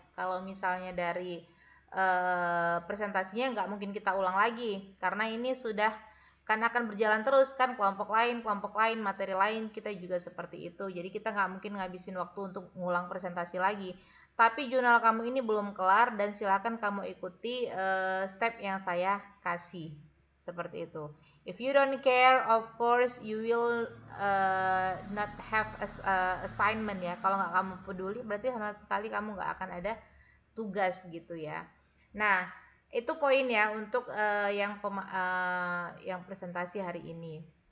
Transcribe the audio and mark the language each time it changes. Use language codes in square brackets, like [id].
[id] Kalau misalnya dari presentasinya nggak mungkin kita ulang lagi karena ini sudah kan akan berjalan terus kan, kelompok lain, materi lain kita juga seperti itu. Jadi kita nggak mungkin ngabisin waktu untuk ngulang presentasi lagi. Tapi jurnal kamu ini belum kelar dan silakan kamu ikuti step yang saya kasih seperti itu. [en] If you don't care, of course you will not have assignment ya. [id] Kalau nggak kamu peduli, berarti sama sekali kamu nggak akan ada tugas gitu ya. Nah, itu poin ya untuk yang presentasi hari ini.